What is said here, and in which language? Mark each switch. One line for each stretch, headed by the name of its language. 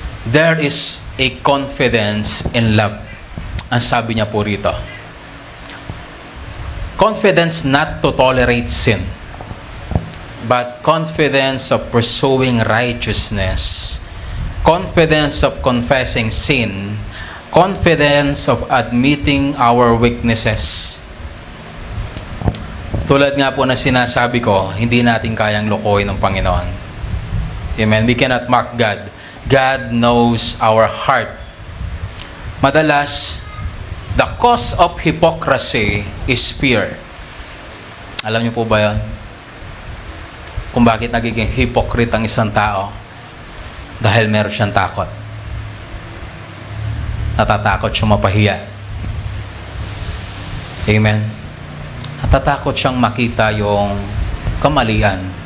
English: There is a confidence in love.
Filipino: Ang sabi niya po rito,
English: confidence not to tolerate sin, but confidence of pursuing righteousness, confidence of confessing sin, confidence of admitting our weaknesses.
Filipino: Tulad nga po na sinasabi ko, hindi natin kayang lokohin ng Panginoon.
English: Amen. We cannot mock God. God knows our heart. Madalas, the cause of hypocrisy is fear.
Filipino: Alam niyo po ba yan? Kung bakit nagiging hypocrite ang isang tao? Dahil meron siyang takot. Natatakot siyang mapahiya. Amen. Natatakot siyang makita yung kamalian.